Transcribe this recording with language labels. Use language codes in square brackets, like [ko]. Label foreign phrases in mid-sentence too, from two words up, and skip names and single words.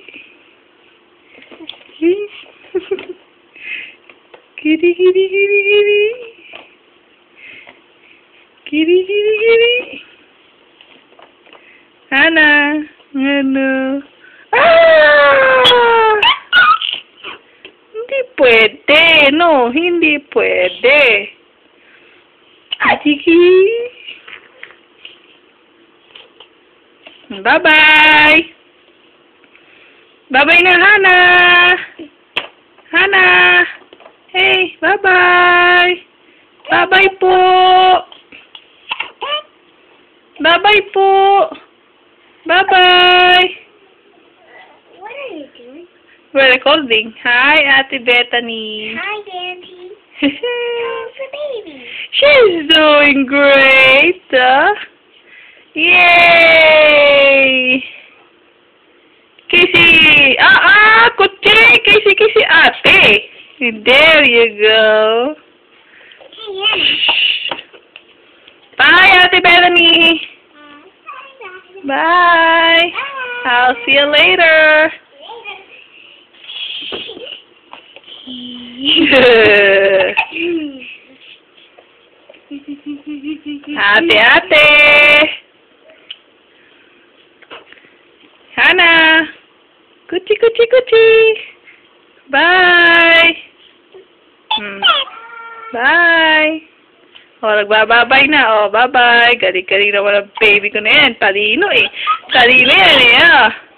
[en] Kitty, kitty, kitty, kitty! Kitty, kitty, kitty! Hana! [tl] Ano? Ah! Hindi pwede, no? Hindi pwede. Atiki! [en] Bye-bye! Bye-bye na, Hana! Hana! Hey, bye-bye! Bye-bye po! Bye-bye po! Bye-bye! What are you doing? We're recording. Hi, Ate Bethany. Hi, Auntie. How's the baby? She's doing great. Yay! Kissy! Kuchi! Kissy, kissy, ate. There you go. Hey, Bye, Ate Bethany. Bye. I'll see you later. Ate. Hana. Kuchi. Bye. Bye. Oh, [tl] nagbababay na. [en] Oh, bye-bye. [tl] Galing naman ang baby ko na yan. Talino eh. Talino yan eh. Ah.